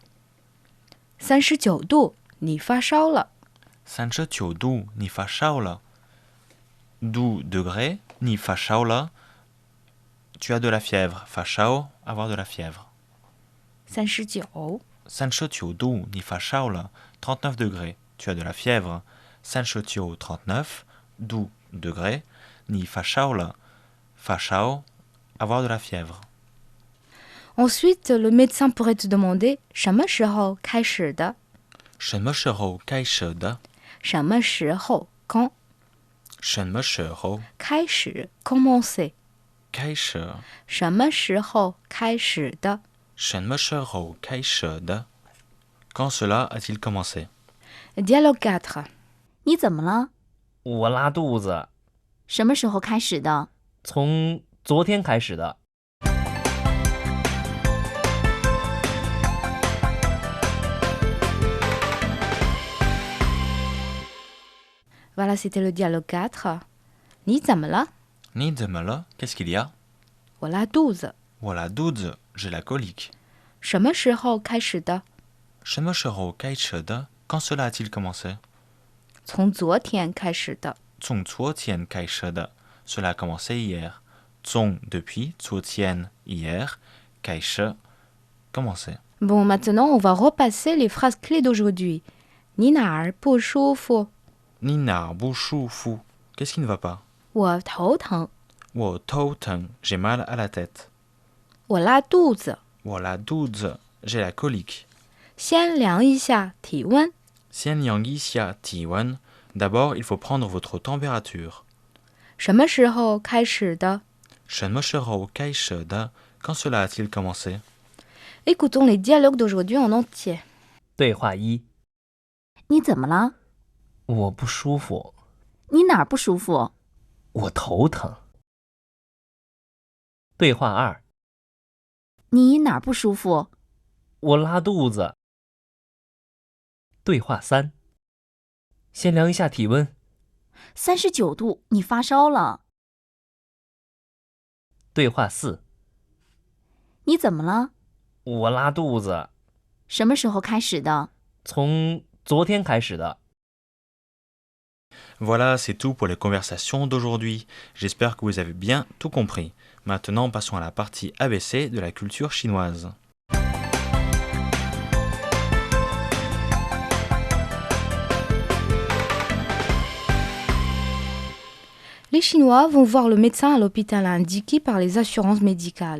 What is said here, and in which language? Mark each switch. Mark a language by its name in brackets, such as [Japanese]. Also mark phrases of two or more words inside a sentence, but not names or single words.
[Chinese] 39 度，你发烧了。 39度，你发烧了。 [French] 12 degrés, [Chinese] 你发烧了。 [French] Tu as de la fièvre. 发烧 avoir de la fièvre. [Chinese] 39 度，你发烧了。 [French] 39 degrés, tu as de la fièvre. 39, 12 degrés, [Chinese] 你发烧了。 [French] 发烧 avoir de la fièvre. Ensuite, le médecin pourrait te demander [Chinese] 什么时候开始的？什么时候开始的？什么时候 quand 什么时候开始 commencer 开始？什么时候开始的？什么时候开始的？ [French] Quand cela a-t-il commencé? Dialogue 4. [Chinese] 你怎么了？我拉肚子，什么时候开始的？从昨天开始的。 [French] Voilà, c'était le dialogue 4. [Chinese] 你怎么了？你怎么了？ [French] Qu'est-ce qu'il y a? [Chinese] 我拉肚子。我拉肚子 [French] j'ai la colique. [Chinese] 什么时候开始的？什么时候开始的？ [French] Quand cela a-t-il commencé? [Chinese] 从昨天开始的。从昨天开始的 [French] Cela a commencé hier. 从 depuis, 昨天 hier, 开始 commencer. Bon, maintenant, on va repasser les phrases clés d'aujourd'hui. [Chinese] 你哪儿不舒服？你哪儿不舒服 [French] Qu'est-ce qui ne va pas? [Chinese] 我头疼。我头疼 [French] j'ai mal à la tête. [Chinese] 我拉肚子。我拉肚子 [French] j'ai la colique. [Chinese] 先量一下体温。先量一下体温 [French] D'abord, il faut prendre votre température. [Chinese] 什么时候开始的？什么时候开始的 [French] Quand cela a-t-il commencé? Écoutons les dialogues d'aujourd'hui en entier. [Chinese] 对话一： 你怎么了？我不舒服，你哪儿不舒服？我头疼。对话二： 你哪儿不舒服？我拉肚子。对话三：先量一下体温。 39度，你发烧了。对话四： 你怎么了？我拉肚子，什么时候开始的？从昨天开始的。 [French] Voilà, c'est tout pour les conversations d'aujourd'hui. J'espère que vous avez bien tout compris. Maintenant, passons à la partie ABC de la culture chinoise. Les Chinois vont voir le médecin à l'hôpital indiqué par les assurances médicales.